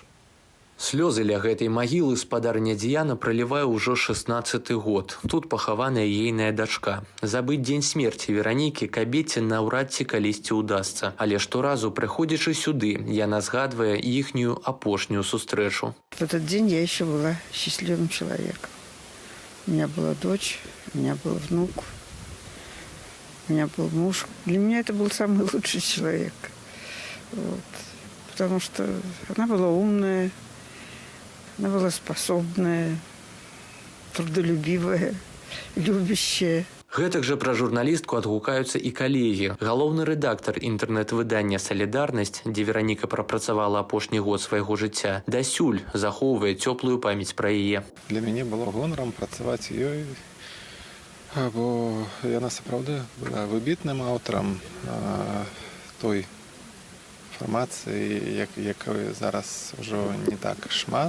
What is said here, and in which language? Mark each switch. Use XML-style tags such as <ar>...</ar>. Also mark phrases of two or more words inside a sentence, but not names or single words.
<be>Слёзы ля гэтай магілы спадарня Діяна пралівае ўжо 16-й год. Тут пахаваная ейная дачка. Забыць дзень смерці Веранікі кабеце наўрад ці калісьці ўдасца. Але шторазу, прыходзячы сюды, яна згадвае іхнюю апошнюю сустрэчу.</be> <ru>В этот день я еще была счастливым человеком. У меня была дочь, у меня был внук, у меня был муж. Для меня это был самый лучший человек. Вот. Потому что она была умная, она была способная, трудолюбивая, любящая.</ru> <be>Гэтак жа пра журналістку адгукаюцца і калегі. Галоўны рэдактар інтэрнэт-выдання «Салідарнасць», дзе Вераніка прапрацавала апошні год свайго жыцця, дасюль захоўвае цёплую памяць пра яе. Для мяне было гонарам працаваць ёй, бо яна сапраўды была выбітным аўтарам той інфармацыі, якой зараз ужо не так шмат.</be>